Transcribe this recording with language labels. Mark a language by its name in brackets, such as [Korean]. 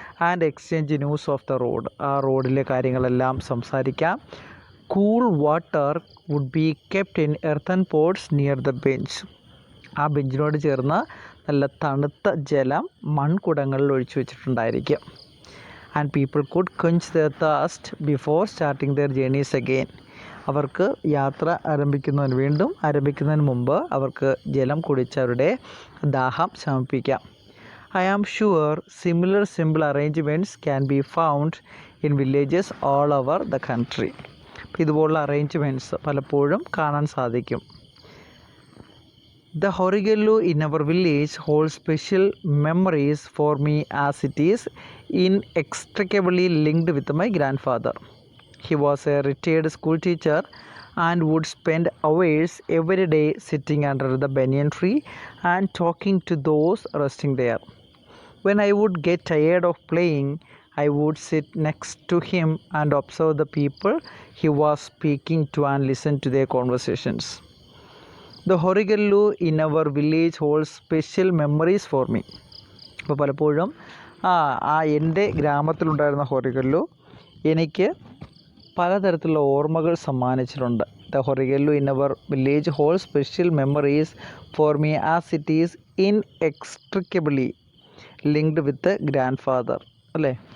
[English] and exchange news of the road, [Malayalam] ആ റോഡിലെ കാര്യങ്ങളെല്ലാം സംസാരിക്കാം. [English] Cool water would be kept in earthen pots near the bench. [Malayalam] ആ ബെഞ്ചിനോട് ചേർന്ന് നല്ല തണുത്ത ജലം മൺകുടങ്ങളിൽ ഒഴിച്ചു വെച്ചിട്ടുണ്ടായിരിക്കും. [English] And people could quench their thirst before starting their journeys again. [Malayalam] അവർക്ക് യാത്ര ആരംഭിക്കുന്നതിന് മുമ്പ് അവർക്ക് ജലം കുടിച്ച് അവരുടെ ദാഹം ശമിപ്പിക്കാം. [English] I am sure similar simple arrangements can be found in villages all over the country. [Malayalam] ഇതുപോലുള്ള അറേഞ്ച്മെൻറ്റ്സ് പലപ്പോഴും കാണാൻ സാധിക്കും. [English] The horigallu in our village holds special memories for me as it is inextricably linked with my grandfather. He was a retired school teacher and would spend hours every day sitting under the banyan tree and talking to those resting there. When I would get tired of playing, I would sit next to him and observe the people he was speaking to and listen to their conversations. The Horigallu in our village holds special memories for me. [Malayalam] അപ്പോൾ പലപ്പോഴും എൻ്റെ ഗ്രാമത്തിലുണ്ടായിരുന്ന ഹൊറിഗല്ലു എനിക്ക് പലതരത്തിലുള്ള ഓർമ്മകൾ സമ്മാനിച്ചിട്ടുണ്ട്. [English] The Horigallu in our village hold special memories for me as it is inextricably linked with grandfather, അല്ലേ?